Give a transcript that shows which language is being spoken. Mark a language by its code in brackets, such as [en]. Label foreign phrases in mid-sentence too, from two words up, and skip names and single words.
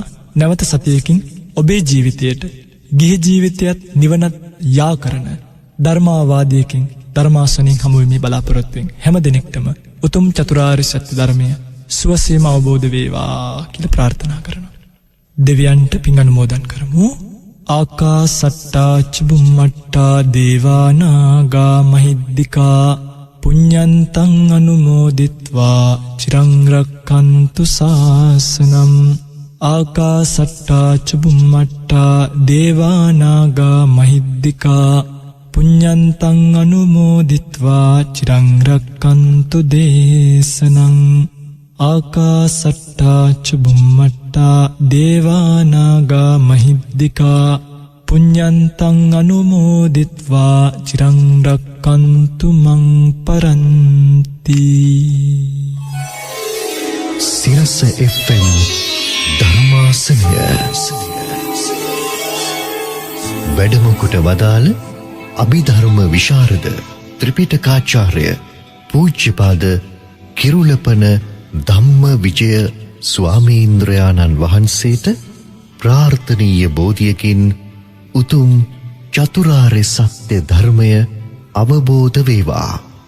[si] නැවත සතියකින් ඔබේ ජීවිතයට ගිහි ජීවිතයත් නිවනත් යා කරන ධර්මාවාදයකින් ධර්මාසනයෙන් හමු වෙමි බලාපොරොත්තුෙන් හැම දිනෙකටම උතුම් චතුරාර්ය සත්‍ය ධර්මය සුවසේම අවබෝධ වේවා කියලා ප්‍රාර්ථනා කරනවා. දෙවියන්ට පින් අනුමෝදන් කරමු. [pi] ආකාසට්ටා චුම්මට්ටා දේවානාගා මහිද්దికා පුඤ්ඤන්තං අනුමෝදිත්වා චිරං රක්ඛන්තු ශාසනං. ආකාසට්ටා චුම්මට්ටා දේවානාගා මහිද්దికා පුඤ්ඤන්තං අනුමෝදිත්වා චිරං රක්ඛන්තු දේශනං. ආකාසට්ටා චුම්මට්ටා දේවානාගා මහිද්దికා පුඤ්ඤන්තං අනුමෝදිත්වා චිරං රක්ඛන්තු මං පරන්ති. [si] සිරස FM ධර්මාසනය වැඩම කොට වදාළ අභිධර්ම විශාරද ත්‍රිපිටකාචාර්ය පූජ්‍යපාද කිරුළපන ධම්ම විජය ස්වාමීන්ද්‍රයාණන් වහන්සේට ප්‍රාර්ථනීය බෝධියකින් උතුම් චතුරාර්ය සත්‍ය ධර්මය අවබෝධ වේවා.